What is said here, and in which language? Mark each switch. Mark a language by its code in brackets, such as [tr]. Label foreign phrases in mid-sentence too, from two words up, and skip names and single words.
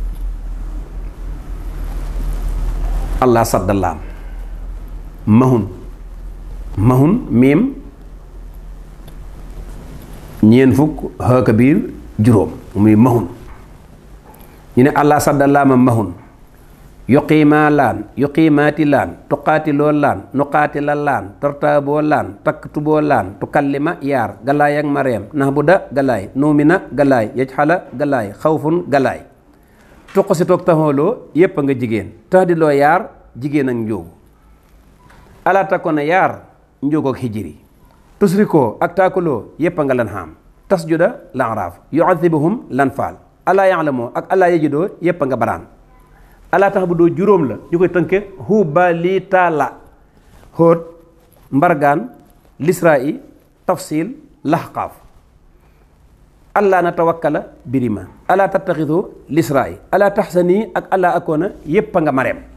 [wo] allah saddalaam mahun miim ñeen fukk xëka biir juróom muy mahun ñu ne allah saddalaama mahun yuqiimaa laan yuqiimaati laan tuqaatiloo laan nuqaatila laan tortaaboo laan taktuboo laan tukallima yaar galaay ak mareem nahbuda galaay nuumina galaay yajxala galaay xawfun galaay tuqusitoog taxooloo yépp a nga jigéen taxdiloo yaar jigéen ak njóogu ala takkoona yaar njóogu ak hijiri tusrikoo ak taakuloo yépp a nga lan xaam tasjuda lan raaf yuadibuhum lan faal [ar] alaa yaalamoo [wo] ak [ar] alaa yajidoo [wo] yépp a nga baraan alaa tax bu doo juróom la ñu koy tënke hubali taala xóot mbargaan lisraa tafsil laxqaaf allaa na tawakkala birima [ar] alaa tattaxidu [wo] lisraa [ar] alaa taxsanii [wo] ak [ar] alaa akoona [wo] yépp a nga mareem